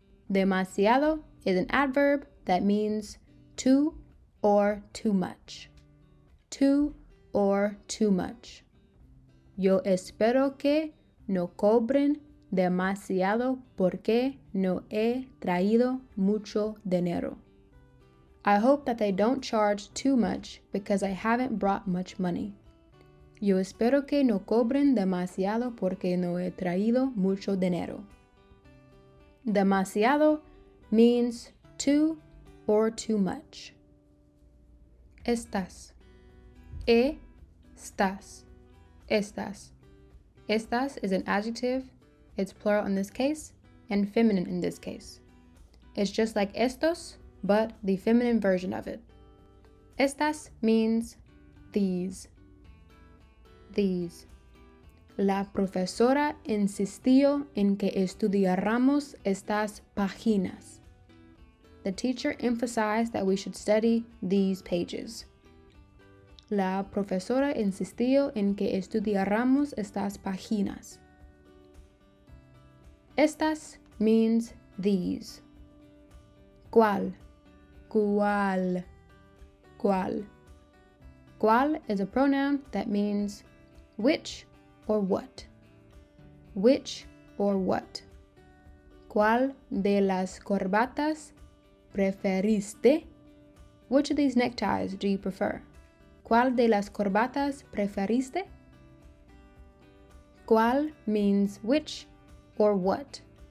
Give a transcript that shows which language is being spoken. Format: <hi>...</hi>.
<en>Demasiado is an adverb that means too or too much. Too or too much.</en> <es>Yo espero que no cobren demasiado porque no he traído mucho dinero.</es> <en>I hope that they don't charge too much because I haven't brought much money.</en> <es>Yo espero que no cobren demasiado porque no he traído mucho dinero.</es> <en>Demasiado means too or too much. Estás. Estás. Estas. Estas is an adjective. It's plural in this case and feminine in this case. It's just like estos, but the feminine version of it. Estas means these. These.</en> <es>La profesora insistió en que estudiáramos estas páginas.</es> <en>The teacher emphasized that we should study these pages.</en> <es>La profesora insistió en que estudiáramos estas páginas.</es> <en>Estas means these. ¿Cuál? ¿Cuál? ¿Cuál? ¿Cuál is a pronoun that means which or what. Which or what.</en> <es>¿Cuál de las corbatas preferiste?</es> <en>Which of these neckties do you prefer?</en> <es>¿Cuál de las corbatas preferiste?</es> <en>¿Cuál means which or what.</en>